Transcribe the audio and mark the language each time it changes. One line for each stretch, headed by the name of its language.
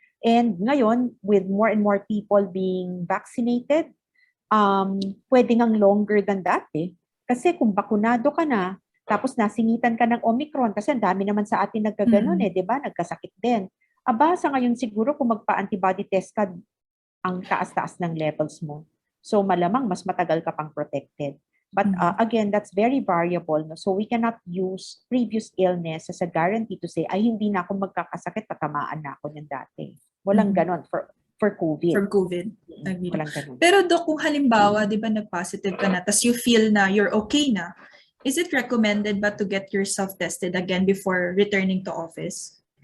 English: And
Filipino: ngayon,
English: with more and more people being vaccinated,
Filipino: pwede ngang
English: longer than that eh.
Filipino: Kasi kung bakunado ka na, tapos nasingitan ka ng Omicron, kasi ang dami naman sa atin nagkaganon eh, di ba? Nagkasakit din. Sa ngayon siguro kung magpa-antibody test ka, ang taas-taas ng levels mo. So malamang mas matagal ka pang protected.
English: But again, that's very variable. No? So we cannot use previous illness as a guarantee to say,
Filipino: ay hindi na ako magkakasakit, tatamaan na ako ng dati. Walang ganon for COVID.
English: For COVID.
Filipino: Walang ganon. Pero Doc, kung halimbawa, di ba nag-positive ka na, tas
English: you feel
Filipino: na
English: you're okay
Filipino: na,
English: is it recommended
Filipino: ba
English: to get yourself tested again before returning to office?